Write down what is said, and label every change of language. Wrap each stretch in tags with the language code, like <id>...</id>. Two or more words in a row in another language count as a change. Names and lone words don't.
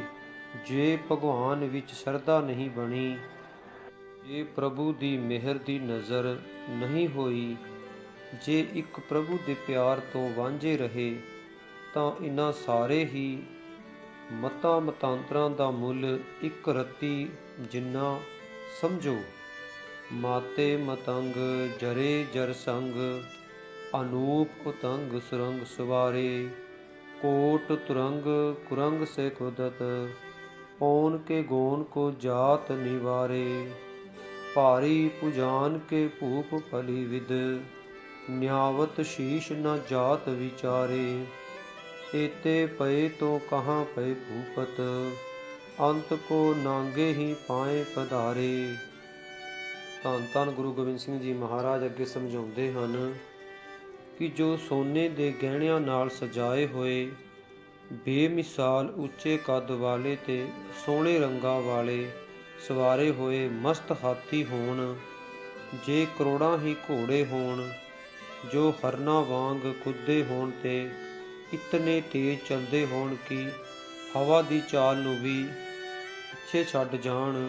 <pa>ਜੇ ਭਗਵਾਨ ਵਿੱਚ ਸ਼ਰਧਾ ਨਹੀਂ ਬਣੀ, ਜੇ ਪ੍ਰਭੂ ਦੀ ਮਿਹਰ ਦੀ ਨਜ਼ਰ ਨਹੀਂ ਹੋਈ, ਜੇ ਇੱਕ ਪ੍ਰਭੂ ਦੇ ਪਿਆਰ ਤੋਂ ਵਾਂਝੇ ਰਹੇ, ਤਾਂ ਇਹਨਾਂ ਸਾਰੇ ਹੀ ਮਤਾਂ ਮਤਾਂਤਰਾਂ ਦਾ ਮੁੱਲ ਇੱਕ ਰੱਤੀ ਜਿੰਨਾ ਸਮਝੋ।</pa> <bra>माते मतंग जरे जर संग, अनूप उतंग सुरंग सुवारे। कोट तुरंग कुरंग से कुदत, पौन के गोन को जात निवारे। भारी पुजान के भूप फली विद, न्यावत शीश न जात विचारे। एते पए तो कहाँ पए भूपत, अंत को नांगे ही पाए पधारे।</bra> <pa>ਧੰਨ ਧੰਨ ਗੁਰੂ ਗੋਬਿੰਦ ਸਿੰਘ ਜੀ ਮਹਾਰਾਜ ਅੱਗੇ ਸਮਝਾਉਂਦੇ ਹਨ ਕਿ ਜੋ ਸੋਨੇ ਦੇ ਗਹਿਣਿਆਂ ਨਾਲ ਸਜਾਏ ਹੋਏ ਬੇਮਿਸਾਲ ਉੱਚੇ ਕੱਦ ਵਾਲੇ ਤੇ ਸੋਹਣੇ ਰੰਗਾਂ ਵਾਲੇ ਸਵਾਰੇ ਹੋਏ ਮਸਤ ਹਾਥੀ ਹੋਣ, ਜੇ ਕਰੋੜਾਂ ਹੀ ਘੋੜੇ ਹੋਣ ਜੋ ਹਰਨਾਂ ਵਾਂਗ ਕੁੱਦੇ ਹੋਣ ਤੇ ਇਤਨੇ ਤੇਜ਼ ਚੱਲਦੇ ਹੋਣ ਕਿ ਹਵਾ ਦੀ ਚਾਲ ਨੂੰ ਵੀ ਪਿੱਛੇ ਛੱਡ ਜਾਣ।</pa>